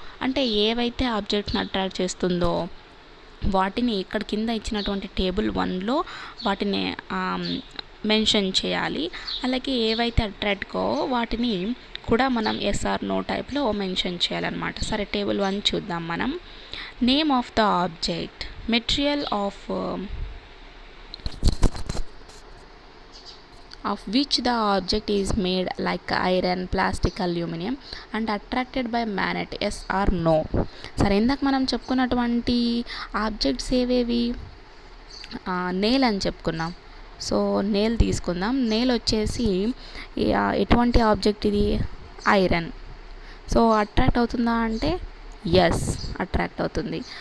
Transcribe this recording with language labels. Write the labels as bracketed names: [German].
[Telugu] అంటే ఏవైతే ఆబ్జెక్ట్ని అట్రాక్ట్ చేస్తుందో వాటిని ఇక్కడ కింద ఇచ్చినటువంటి టేబుల్ 1లో వాటిని మెన్షన్ చేయాలి. అలాగే ఏవైతే అట్రాక్ట్ కావో వాటిని కూడా మనం ఎస్ ఆర్ నో టైప్లో మెన్షన్ చేయాలన్నమాట. సరే, టేబుల్ 1 చూద్దాం మనం. [English] Name of the object, material of which the object is made like iron, plastic, aluminum and attracted by magnet, yes or no. [Telugu] సరే, ఇందాక మనం చెప్పుకున్నటువంటి ఆబ్జెక్ట్స్ ఏవేవి? నెయిల్ అని చెప్పుకున్నాం. సో నెయిల్ తీసుకుందాం. నెయిల్ వచ్చేసి ఎటువంటి ఆబ్జెక్ట్ ఇది? ఐరన్. సో అట్రాక్ట్ అవుతుందా అంటే ఎస్, అట్రాక్ట్ అవుతుంది.